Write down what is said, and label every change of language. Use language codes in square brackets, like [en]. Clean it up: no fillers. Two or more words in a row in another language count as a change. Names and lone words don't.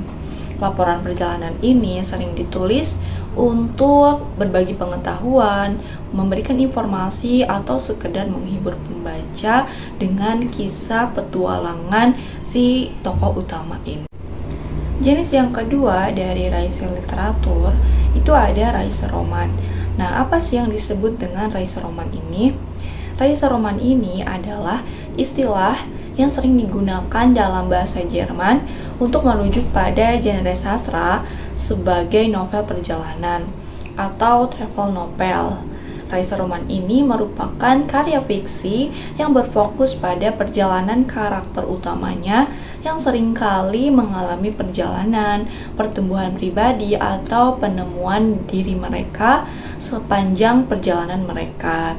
[id] Laporan perjalanan ini sering ditulis untuk berbagi pengetahuan, memberikan informasi, atau sekedar menghibur pembaca dengan kisah petualangan si tokoh utama ini. Jenis yang kedua dari [de] Reise literatur [id] itu ada [de] Reise roman. [id] Nah, apa sih yang disebut dengan [de] Reise roman [id] ini? [de] Reise roman [id] ini adalah istilah yang sering digunakan dalam bahasa Jerman untuk merujuk pada genre sastra sebagai novel perjalanan atau [en] travel novel. [de] Reise roman [id] ini merupakan karya fiksi yang berfokus pada perjalanan karakter utamanya yang seringkali mengalami perjalanan, pertumbuhan pribadi, atau penemuan diri mereka sepanjang perjalanan mereka.